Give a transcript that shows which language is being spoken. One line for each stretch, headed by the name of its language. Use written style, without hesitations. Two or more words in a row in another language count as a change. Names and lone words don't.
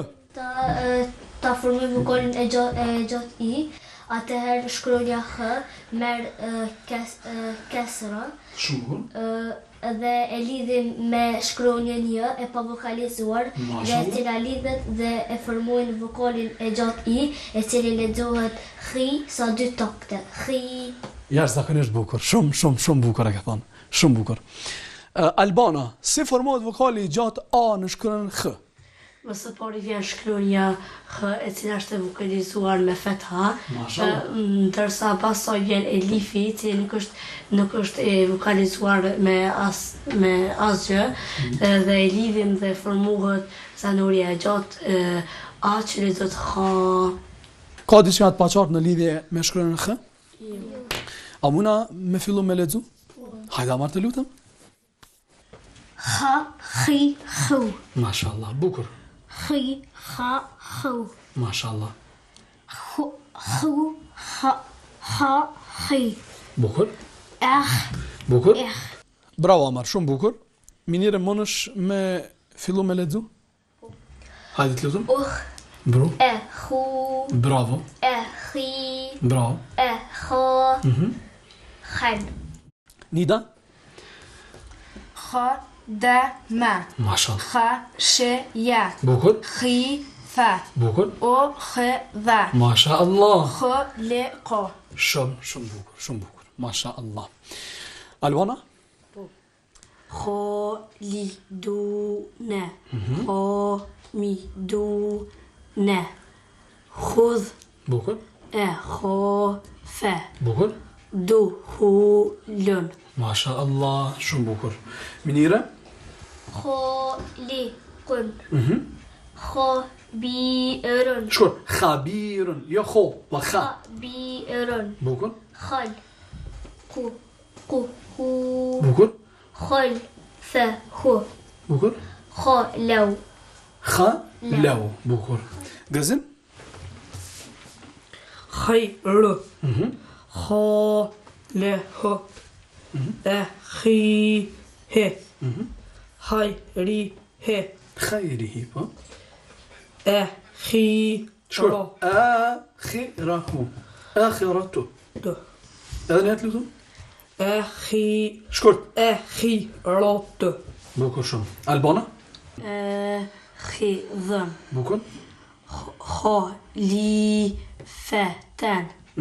Albanian: Ta formoj vokalin e gjatë i, atëherë shkronja h merr kesra. Shumë. Dhe e lidhim me shkronjën j e pa vokalizuar dhe e cila lidhet dhe e formojnë vokalin e gjatë i, e cili lexohet khi sa 2 takte.
Arabic: Khi.
Albanian: Jashtëzakonisht bukur. Shumë bukur e ka thënë. Shumë bukur. Albana, si formohet vokali gjatë a në shkronjën h? Më së pari vjen shkronja h e cila është e vokalizuar me fetha, ndërsa pastaj vjen elifi i cili nuk është e vokalizuar me asgjë dhe e lidhim dhe formohet zanurja e gjatë a që lexohet ha. Ka diçka të paqartë në lidhje me shkronjën h? Jo. A muna me fillu me lexu? Hajde marr të lutem.
Arabic: Ha, khi, hu.
Albanian: Mashallah, bukur.
Arabic: Khi, ha, hu.
Albanian: Mashallah.
Arabic: Hu, ha, khi.
Albanian: Bukur. Bukur. Bravo Amar, shumë bukur. Minire monësh me fillu me lexu? Hajde të lutem. Bru.
Arabic: Hu.
Albanian: Bravo.
Arabic: Khi.
Albanian: Bravo.
Arabic: Ha. Khan.
Albanian: Nida?
Arabic: Kha, da, ma.
Albanian: Mashallah.
Arabic: Kha, she, ja.
Albanian: Bukur.
Arabic: Khi, fa.
Albanian: Bukur.
Arabic: O, khe, dha.
Albanian: Mashallah.
Arabic: Kho, le, ko.
Albanian: Shumë bukur. Mashallah. Albana?
Arabic: Kho, li, du, ne. Kho, mi, du, ne. Khudh,
Albanian: Bukur.
Arabic: kho, fe.
Albanian: Bukur.
Arabic: Du, hu, lun.
Albanian: Mashallah, shumë bukur. Minire?
Arabic: Kho, li, kun. Kho, bi, run. Shkur. Khabirun, jo kho, va kha. Bi, run.
Albanian: Bukur.
Arabic: Khal. Ku, hu.
Albanian: Bukur.
Arabic: Khal, fa, hu.
Albanian: Bukur.
Arabic: Kho, law. Kha, law.
Albanian: Bukur. Gëzim?
Arabic: Khayru. Kho, le, ho. Khi, he. Hayri, he. Khayrihi, po. Khi,
Albanian: Shkur.
Arabic: ro. Akhirahu. Akhiratu. Do.
Albanian: Edhe një të lutem?
Arabic: Khi,
Albanian: Shkurt.
Arabic: khi, ro, do.
Albanian: Bukur shumë. Albana?
Arabic: Khidhën.
Albanian: Bukur.
Arabic: Kho, li, fe, ten.